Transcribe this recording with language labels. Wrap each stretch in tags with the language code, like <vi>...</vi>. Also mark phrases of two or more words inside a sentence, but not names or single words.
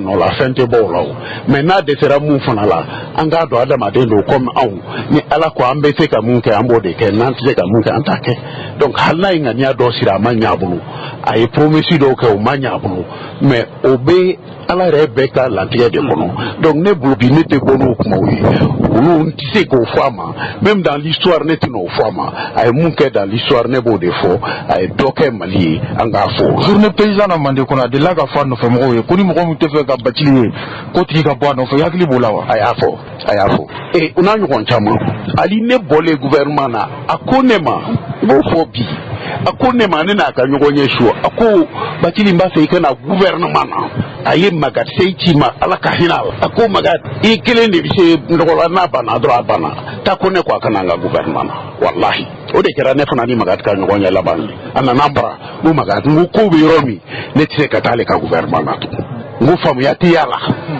<bm>nɔ la fɛn tɛ bɔ o la o mais n'a dɛsɛra mun fana la an k'a dɔn adamaden don comme anw ni Ala ko an bɛ se ka mun kɛ an b'o de kɛ n'an tɛ se ka mun kɛ an t'a kɛ donc hali n'a ye ŋaniya dɔ siri a ma ɲɛ a bolo a ye promesse dɔw kɛ o ma ɲɛ a bolo mais o bɛ Ala yɛrɛ bɛɛ ka latigɛ de kɔnɔ donc ne bolo bi ne tɛ bɔ n'o kumaw ye olu tɛ se k'o fɔ a ma</bm> <fr>même dans l'histoire</fr> <bm>ne tɛ n'o fɔ a ma a ye mun kɛ</bm> <fr>dans l'histoire</fr> <bm>ne b'o de fɔ a ye dɔ kɛ Mali ye an k'a fɔ.</bm> <fr>journée paysan</fr> <bm>na Mande kɔnɔ a delila ka fɔ a nɔfɛmɔgɔw ye ko ni mɔgɔ min tɛ fɛ ka Bacili ye ko tigi ka bɔ a nɔfɛ hakili b'o la wa. a y'a fɔ o n'a ɲɔgɔn caman hali ne bɔlen gouvernement na a ko ne ma i b'o fɔ bi a ko ne ma ne n'a ka ɲɔgɔn ye su a ko Bacili n b'a fɛ i ka na gouvernement na a ye Magat se ci ma Ala ka hinɛ a la a ko Magat i kelen de bɛ se nɔgɔla n'a banna dɔrɔn a banna taa ko ne ko a kana an ka gouvernement na wallahi o de kɛra ne fana ni Magat ka ɲɔgɔn ye laban a nana bara n ko Magat n ko ko bɛ yɔrɔ min ne tɛ se ka taa ale ka gouvernement na tugun n ko faamuya tɛ y'a la</bm>